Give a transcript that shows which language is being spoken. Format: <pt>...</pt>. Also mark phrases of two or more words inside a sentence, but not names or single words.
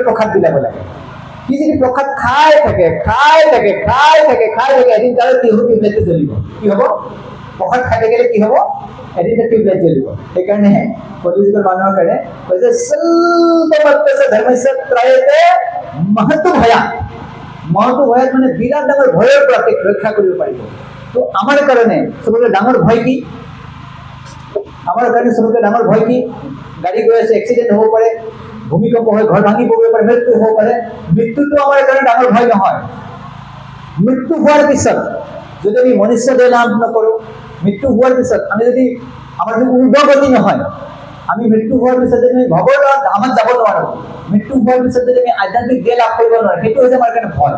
<as>প্ৰসাদ বিলাব লাগে। সি যদি প্ৰসাদ খাই থাকে এদিন তাৰ টিউবলাইটটো জ্বলিব। কি হ'ব? প্ৰসাদ খাই থাকিলে কি হ'ব? এদিন তাৰ টিউবলাইট জ্বলিব। সেইকাৰণে কলিযুগৰ মানুহৰ কাৰণে কৈছে</as> <sa>স্বল্পমল্পস্য ধৰ্মস্য ত্ৰায়তে মহতো ভয়াৎ। মহতো ভয়াৎ</sa> <as>মানে বিৰাট ডাঙৰ ভয়ৰ পৰা ৰক্ষা কৰিব পাৰিব। তো আমাৰ কাৰণে চবতকৈ ডাঙৰ ভয় কি? আমাৰ কাৰণে চবতকৈ ডাঙৰ ভয় কি? গাড়ী গৈ আছে, এক্সিডেণ্ট হ'ব পাৰে, ভূমিকম্প হয়, ঘৰ ভাঙি পৰিব পাৰে, মৃত্যু হ'ব পাৰে। মৃত্যুটো আমাৰ কাৰণে ডাঙৰ ভয় নহয়। মৃত্যু হোৱাৰ পিছত যদি আমি মনুষ্য দেহ লাভ নকৰোঁ, মৃত্যু হোৱাৰ পিছত আমি যদি আমাৰ যদি ঊৰ্ধ্বগতি নহয়, আমি মৃত্যু হোৱাৰ পিছত যদি আমি ভগৱানৰ ধামত যাব নোৱাৰোঁ, মৃত্যু হোৱাৰ পিছত যদি আমি আধ্যাত্মিক দেহ লাভ কৰিব নোৱাৰোঁ, সেইটো হৈছে আমাৰ কাৰণে ভয়।</as>